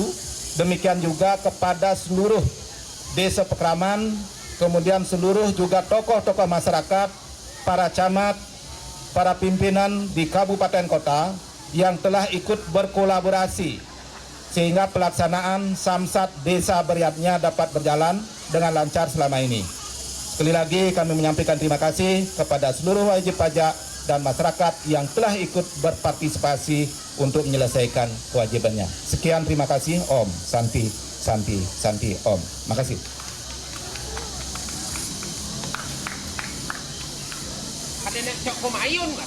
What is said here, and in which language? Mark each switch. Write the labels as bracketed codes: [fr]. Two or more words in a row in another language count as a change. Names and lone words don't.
[id] Demikian juga kepada seluruh desa Pekraman, kemudian seluruh juga tokoh-tokoh masyarakat, para camat, para pimpinan di kabupaten kota yang telah ikut berkolaborasi sehingga pelaksanaan samsat desa Beriatnya dapat berjalan dengan lancar selama ini. Sekali lagi kami menyampaikan terima kasih kepada seluruh wajib pajak dan masyarakat yang telah ikut berpartisipasi untuk menyelesaikan kewajibannya. Sekian, terima kasih. [sa] Om Santi Santi Santi Om. [id] Makasih. Ada nek cok komayun.